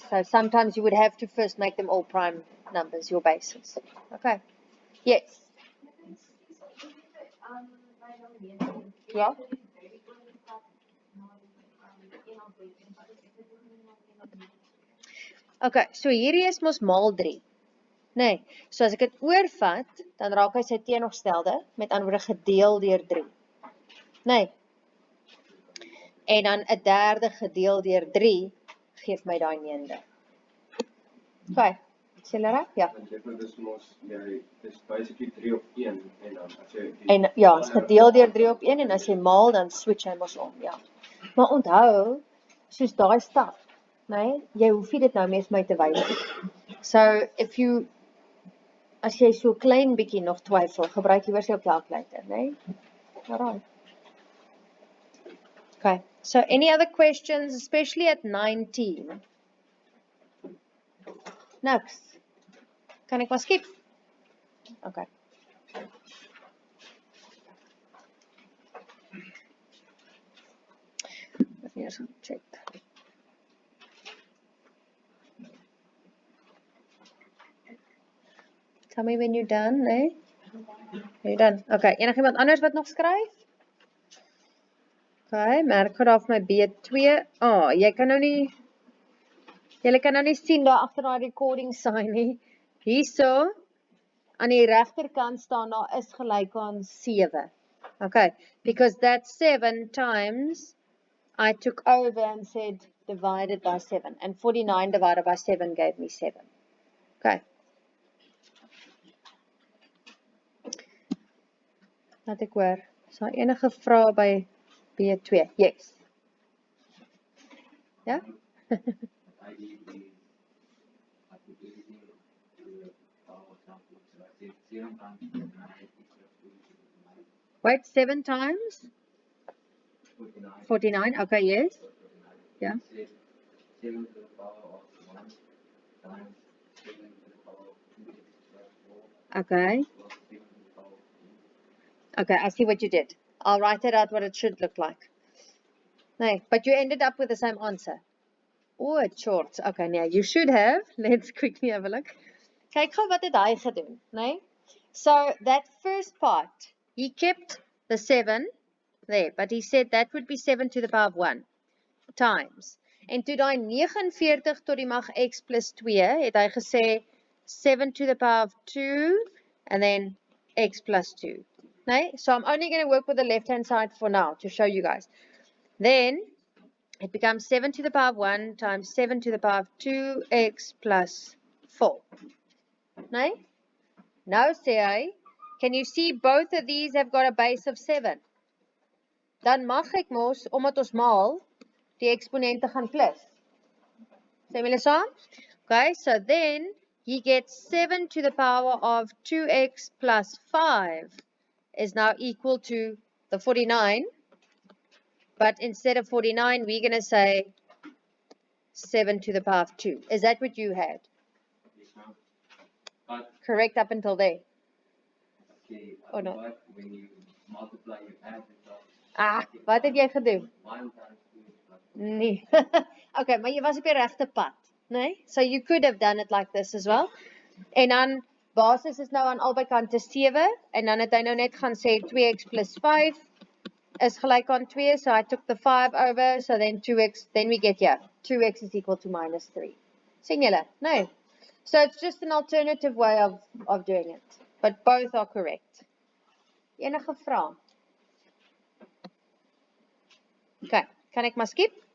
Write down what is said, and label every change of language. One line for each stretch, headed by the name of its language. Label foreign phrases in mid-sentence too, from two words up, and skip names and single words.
English: So sometimes you would have to first make them all prime numbers, your bases. Okay. Yes. Yeah.
Afrikaans: Okay, so hierdie is mos maal 3. Nee, so as ek dit oorvat, dan raak hy sy teenoorgestelde, met ander woorde gedeel deur 3. Nee. En dan 'n derde gedeel deur 3 geef my daai 9de. Okay. Sien jy reg? Ja. Dit is mos dis basically 3 op 1 en dan as jy En ja, as gedeel deur 3 op 1 en as jy maal dan switch hy mos om, ja. Maar onthou, soos daai stap, nee, jy hoef nie dit nou meer vir my te wys nie.
English: So if you
Afrikaans: as jy so klein bietjie nog twyfel, gebruik liewer jou calculator, né?
English: Alright. Okay. So any other questions, especially at 19?
Afrikaans: Niks. Kan ek maar skip?
English: Okay. Let me just check. Tell me when you're done, né? You're done.
Afrikaans: Okay, enigiemand anders wat nog skryf? Okay, merk gou daar vir my B2. Jy kan nou nie julle kan nou nie sien daar agter daai
English: recording sign
Afrikaans: nie. Hierso aan die regterkant staan daar is gelyk aan 7.
English: Okay, because that's 7 times I took over and said divided by 7, and 49 divided by 7 gave me 7.
Afrikaans: Okay. Laat ek hoor. Is daar enige vrae by B2? Yes. Ja?
English: Wait, 7 times? 49. Okay, yes. Yeah. 7 to the power of 1 times 7 to the power of 2 plus 4 Okay. plus 7 to the power of 2. Okay, I see what you did. I'll write it out what it should look like. No, but you ended up with the same answer. Oh, it's short. Okay, now you should have. Let's quickly have a look.
Afrikaans: Kyk gou wat het hy gedoen, né?
English: So that first part, he kept the 7 there, but he said that would be 7 to the power of 1 times.
Afrikaans: En toe daai 49 tot die mag x plus 2, het hy gesê
English: 7 to the power of 2 and then x plus 2.
Afrikaans: Nee?
English: So I'm only going to work with the left-hand side for now to show you guys. Then it becomes 7 to the power of 1 times 7 to the power of 2x plus 4.
Afrikaans: Nee? Nou sê hy,
English: can you see both of these have got a base of 7?
Afrikaans: Dan mag ek mos, omdat ons maal, die eksponente gaan plus. Sê julle saam?
English: Okay, so then he gets 7 to the power of 2x plus 5 is now equal to the 49. But instead of 49, we're going to say 7 to the power of 2. Is that what you had? Yes, ma'am. But, correct up until there. okay, Or not? but when you multiply, you add the top.
Afrikaans: Ah, wat het jy gedoen?
English: 1 times 2 plus
Afrikaans: Nee. Okay, maar jy was op die regte pad, nee?
English: So you could have done it like this as well.
Afrikaans: En dan basis is nou aan albei kante 7 en dan het hy nou net gaan sê 2x plus 5 is gelyk aan 2,
English: so I took the 5 over, so then 2x, then we get here. 2x is equal to minus 3.
Afrikaans: Sien julle?
English: No. So it's just an alternative way of doing it. But both are correct.
Afrikaans: Enige vrae? Okay, kan ek maar skip?